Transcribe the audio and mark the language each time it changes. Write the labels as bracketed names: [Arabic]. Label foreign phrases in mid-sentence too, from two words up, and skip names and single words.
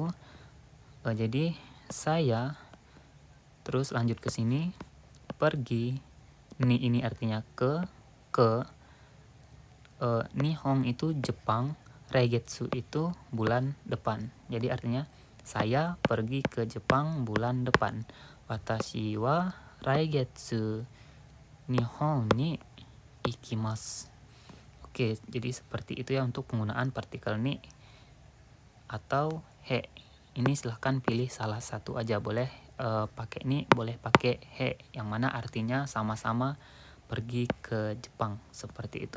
[Indonesian] Jadi saya terus lanjut ke sini, pergi. Ni ini artinya ke. Nihon itu Jepang, raigetsu itu bulan depan. Jadi artinya saya pergi ke Jepang bulan depan. [Japanese] 私は来月日本に行きます. [Indonesian] Oke, jadi seperti itu ya untuk penggunaan partikel ni atau he. Ini silahkan pilih salah satu aja, boleh pakai ni, boleh pakai he, yang mana artinya sama-sama pergi ke Jepang, seperti itu.